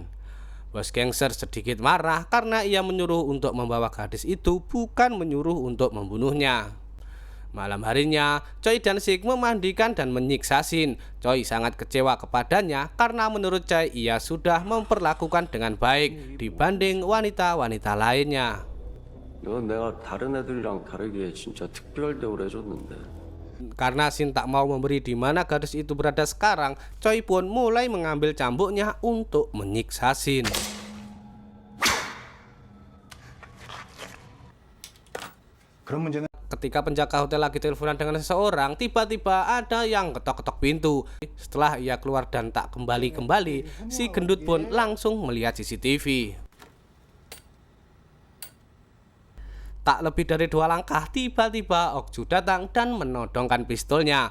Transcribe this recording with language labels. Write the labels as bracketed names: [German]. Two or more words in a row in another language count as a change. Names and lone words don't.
[Indonesian] Bos gangster sedikit marah karena ia menyuruh untuk membawa gadis itu, bukan menyuruh untuk membunuhnya. Malam harinya, Choi dan Sik memandikan dan menyiksa Shin. Choi sangat kecewa kepadanya karena menurut Choi ia sudah memperlakukan dengan baik dibanding wanita-wanita lainnya. [Korean] 넌 내가 다른 애들이랑 다르게 진짜 특별 대우를 해줬는데. [Indonesian] Karena Shin tak mau memberi di mana gadis itu berada sekarang, Choi pun mulai mengambil cambuknya untuk menyiksa Shin. [Korean] 그런 문제는 [Indonesian] Ketika penjaga hotel lagi teleponan dengan seseorang, tiba-tiba ada yang ketok-ketok pintu. Setelah ia keluar dan tak kembali-kembali, si gendut pun langsung melihat CCTV. Tak lebih dari 2 langkah, tiba-tiba Okju datang dan menodongkan pistolnya.